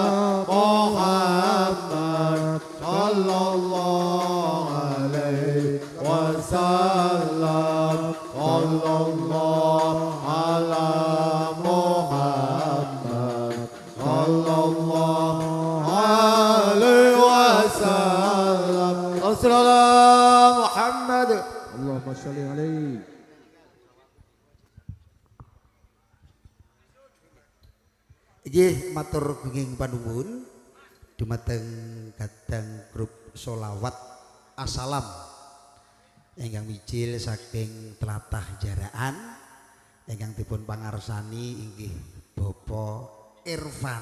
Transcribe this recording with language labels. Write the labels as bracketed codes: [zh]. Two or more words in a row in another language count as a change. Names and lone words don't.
[ar] محمد صلى الله عليه وسلم صلى الله على محمد صلى الله عليه وسلم رسول الله محمد اللهم صل عليه. [jv] Nggih matur gunging panuwun dumateng kadang grup solawat Assalam ingkang mijil saking tlatah Jaraan ingkang dipun pangarsani inggih Bapak Irfan.